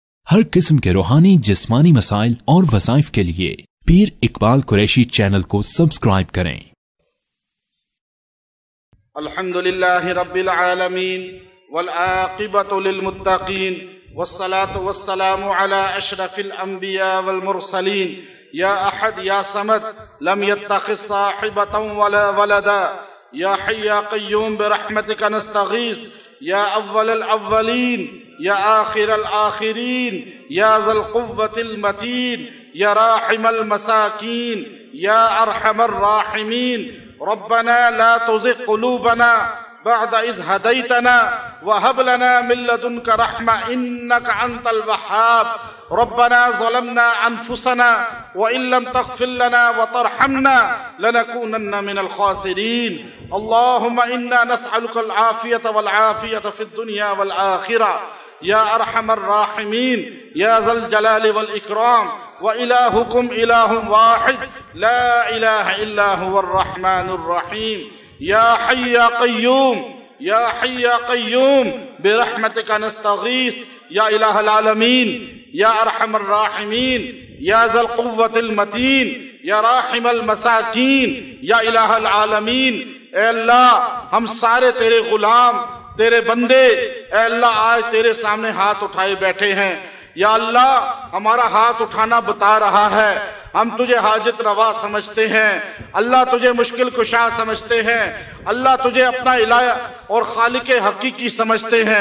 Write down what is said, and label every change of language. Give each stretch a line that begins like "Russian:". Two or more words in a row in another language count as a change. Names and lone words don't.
Urdu: ہر قسم کے روحانی جسمانی مسائل اور وظائف کے لیے پیر اقبال قریشی چینل کو سبسکرائب کریں.
Arabic: الحمد لله رب العالمين والعاقبة للمتقين والصلاة والسلام على أشرف الأنبياء والمرسلين يا أحد يا صمد لم يتخذ صاحبة ولا ولدا يا حي يا قيوم برحمتك نستغيث يا أول الأولين يا آخر الآخرين يا ذا القوة المتين يا راحم المساكين يا أرحم الراحمين ربنا لا تزغ قلوبنا بعد إذ هديتنا وهب لنا من لدنك رحمة إنك أنت الوهاب ربنا ظلمنا أنفسنا وإن لم تغفر لنا وترحمنا لنكونن من الخاسرين اللهم إنا نسألك العافية والعافية في الدنيا والآخرة يا أرحم الراحمين يا ذا الجلال والإكرام وإلهكم إلههم واحد لا إله إلا هو الرحمن الرحيم يا حي يا قيوم برحمتك نستغيث يا إله العالمين يا أرحم الراحمين يا ذا القوة المتين يا راحم المساكين يا إله العالمين.
Urdu: اے اللہ، ہم سارے تیرے غلام، تیرے بندے، اے اللہ آج تیرے سامنے ہاتھ اٹھائے بیٹھے ہیں. یا اللہ، ہمارا ہاتھ اٹھانا بتا رہا ہے ہم تجھے حاجت روا سمجھتے ہیں، اللہ تجھے مشکل کشا سمجھتے ہیں، اللہ تجھے اپنا الٰہ اور خالق حقیقی سمجھتے ہیں.